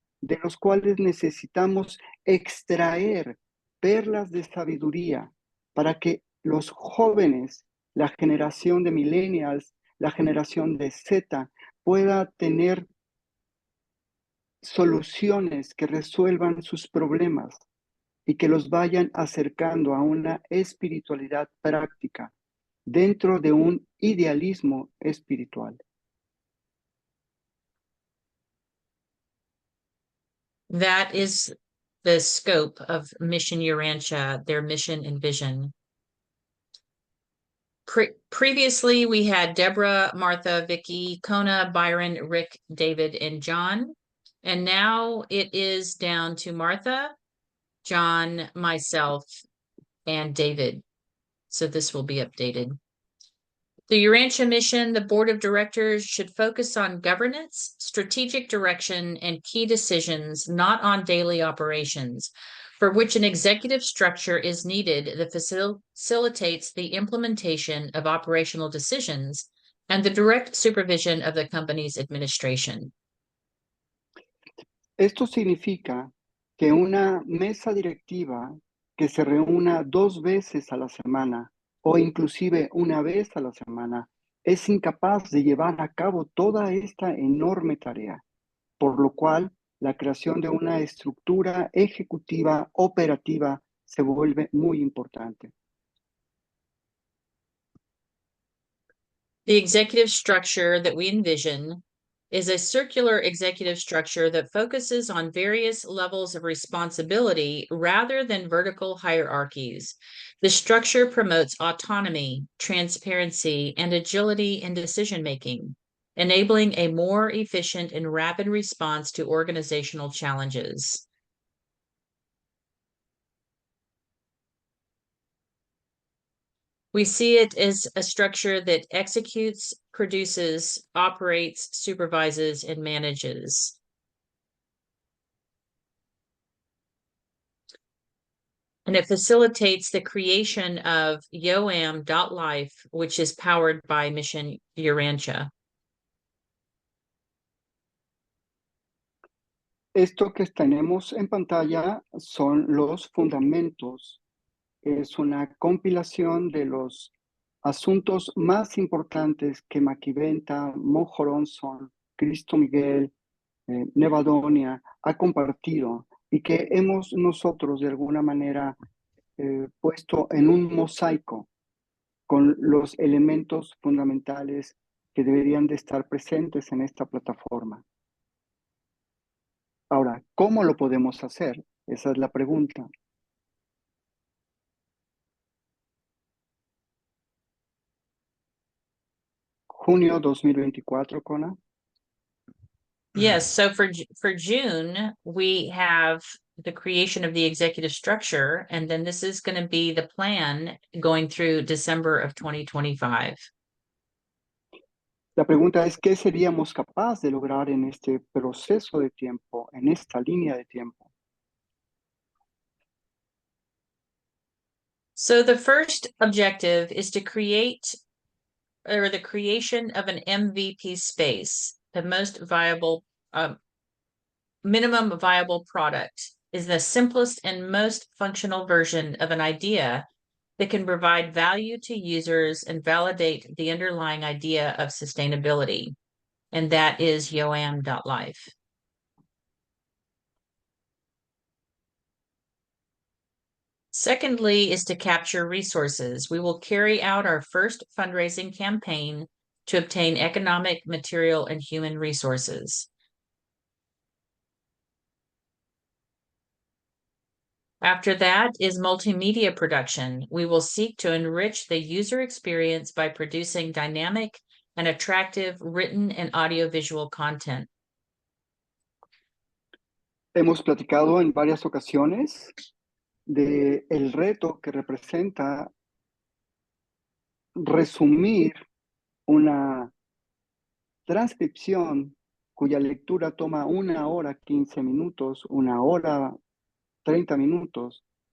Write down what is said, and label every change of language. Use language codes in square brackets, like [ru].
[es] de los cuales necesitamos extraer perlas de sabiduría para que los jóvenes, la generación de millennials, la generación de Z, pueda tener soluciones que resuelvan sus problemas y que los vayan acercando a una espiritualidad práctica dentro de un idealismo espiritual. [en] That is the scope of Mission Urantia, their mission and vision. Previously, we had Deborah, Marthe, Vicky, Kona, Byron, Rick, David, and John. And now it is down to Marthe, John, myself, and David. So this will be updated. The Urantia mission, the board of directors should focus on governance, strategic direction, and key decisions, not on daily operations, for which an executive structure is needed that facilitates the implementation of operational decisions and the direct supervision of the company's administration. [es] Esto significa que una mesa directiva que se reúna 2 veces a la semana o inclusive una vez a la semana es incapaz de llevar a cabo toda esta enorme tarea, por lo cual la creación de una estructura ejecutiva operativa se vuelve muy importante. [en] The executive structure that we envision is a circular executive structure that focuses on various levels of responsibility rather than vertical hierarchies. The structure promotes autonomy, transparency, and agility in decision-making, enabling a more efficient and rapid response to organizational challenges. We see it as a structure that executes, produces, operates, supervises, and manages. And it facilitates the creation of yoam.life, which is powered by Mission Urantia. [es] Esto que tenemos en pantalla son los fundamentos. Es una compilación de los asuntos más importantes que Machiventa, Mojoronson, Cristo Miguel, Nevadonia ha compartido y que hemos nosotros de alguna manera puesto en un mosaico con los elementos fundamentales que deberían de estar presentes en esta plataforma. Ahora, ¿cómo lo podemos hacer? Esa es la pregunta. Junio 2024, Kona. [en] Yes, so for June, we have the creation of the executive structure, and then this is going to be the plan going through December of 2025. [es] La pregunta es, ¿qué seríamos capaces de lograr en este proceso de tiempo, en esta línea de tiempo? [en] So the first objective is to create, or the creation of an MVP space, the most viable, minimum viable product is the simplest and most functional version of an idea that can provide value to users and validate the underlying idea of sustainability. And that is yoam.life. Secondly is to capture resources. We will carry out our first fundraising campaign to obtain economic, material, and human resources. After that is multimedia production. We will seek to enrich the user experience by producing dynamic and attractive written and audiovisual content. [es] Hemos platicado en varias ocasiones de el reto que representa resumir una transcripción cuya lectura toma 1 hora 15 minutos, 1 hora 30 minutos.